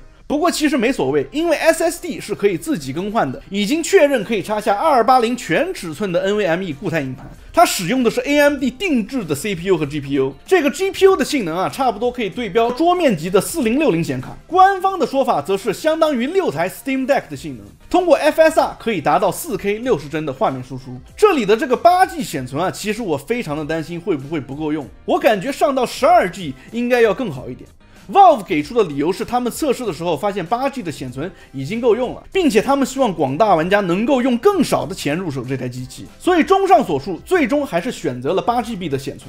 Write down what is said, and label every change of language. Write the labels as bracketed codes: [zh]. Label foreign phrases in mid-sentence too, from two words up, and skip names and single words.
[zh] 不過其實沒所謂，因為 SSD 是可以自己更換的，已經確認可以插下2280全尺寸的 NVMe 固態硬盤。它使用的是 AMD 定制的 CPU 和 GPU， 這個 GPU 的性能差不多可以對標桌面級的4060顯卡。官方的說法則是相當於6台 Steam Deck 的性能，通過 FSR 可以達到 4K 60帧的畫面輸出。這裡的這個8G 顯存其實我非常的擔心會不會不夠用，我感覺上到12G 應該要更好一點。Valve 給出的理由是，他們測試的時候發現 8G 的顯存已經夠用了，並且他們希望廣大玩家能夠用更少的錢入手這台機器，所以綜上所述，最終還是選擇了 8GB 的顯存。